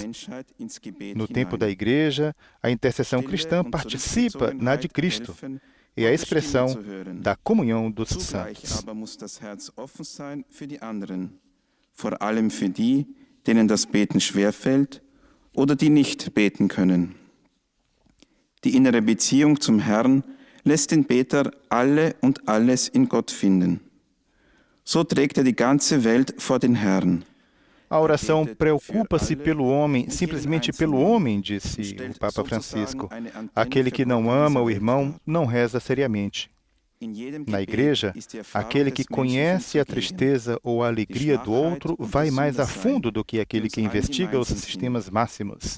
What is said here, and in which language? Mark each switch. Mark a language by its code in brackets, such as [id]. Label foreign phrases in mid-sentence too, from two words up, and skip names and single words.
[pt] No tempo da Igreja, a intercessão cristã participa na de Cristo e a expressão da comunhão dos santos. [de] Vor allem für die, denen das Beten schwerfällt oder die nicht beten können. Die innere Beziehung zum Herrn lässt den Beter alle und alles in Gott finden. So trägt er die ganze Welt vor den Herrn. [pt] A oração preocupa-se pelo homem, simplesmente pelo homem, disse o Papa Francisco. Aquele que não ama o irmão não reza seriamente. Na igreja, aquele que conhece a tristeza ou a alegria do outro vai mais a fundo do que aquele que investiga os sistemas máximos.